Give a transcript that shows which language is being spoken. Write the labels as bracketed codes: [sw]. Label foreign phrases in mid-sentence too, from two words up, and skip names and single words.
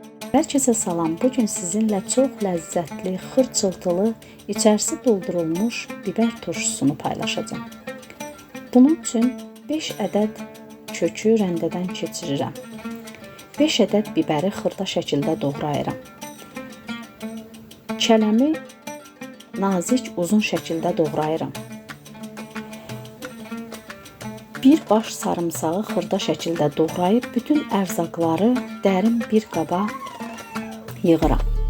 [tr] Herkese salam. Bugün sizinle çok lezzetli, xırçıltılı, içerisi doldurulmuş biber turşusunu paylaşacağım. [az] Bunun için 5 ədəd kökü rəndədən keçirirəm. 5 ədəd biberi xırda şəkildə doğrayıram. Kələmi nazik, uzun şəkildə doğrayıram. Bir baş sarımsağı xırda şəkildə doğrayıb bütün ərzaqları dərin bir qaba yığıram.